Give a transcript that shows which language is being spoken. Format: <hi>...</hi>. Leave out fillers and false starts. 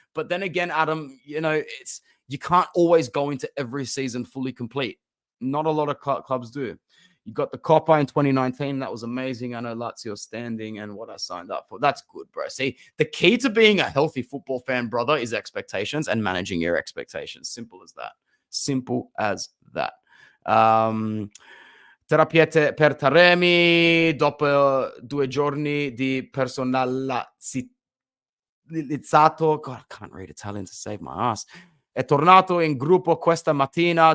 <en>But then again, Adam, you know, you can't always go into every season fully complete. Not a lot of clubs do. You got the Coppa in 2019. That was amazing. I know Lazio standing and what I signed up for. That's good, bro. See, the key to being a healthy football fan, brother, is expectations and managing your expectations. Simple as that. Simple as that.</en> <it>Terapiete per Taremi dopo 2 giorni di personalizzato.</it> <en>God, I can't read Italian to save my ass.</en> <it>È tornato in gruppo questa mattina.</it>